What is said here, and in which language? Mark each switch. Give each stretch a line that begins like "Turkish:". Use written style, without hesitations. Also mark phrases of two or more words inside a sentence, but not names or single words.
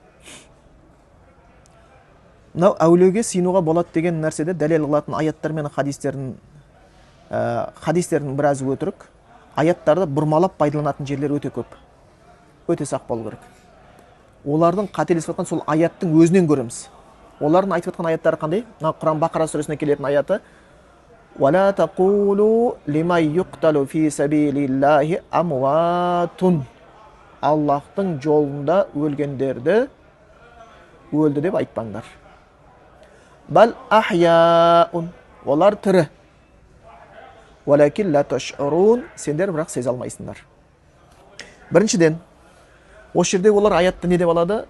Kazakh: Мынау әулиеге сыйынуға болады деген нәрседе дәлел қылатын аяттар мен хадистердің біразы өтірік. Аяттарды бұрмалап пайдаланатын жерлер өте көп. Өте сақ болу керек. Олардың қателесіп жатқан сол аяттың өзінен көреміз. Олардың айтып жатқан аяттары қандай? Құран Бақара сүресіне келетін аяты:
Arabic: وَلَا تَقُولُوا لِمَنْ يُقْتَلُ فِي سَبِيلِ اللَّهِ أَمْوَاتٌ.
Kazakh: Аллахтың жолында өлгендерді өлді деп айтпаңдар.
Arabic: بل أحياء.
Kazakh: Олар тірі.
Arabic: ولكن لا تشعرون.
Kazakh: Сендер бірақ сезе алмайсыңдар. Біріншіден, осы жерде олар аятты не деп алады?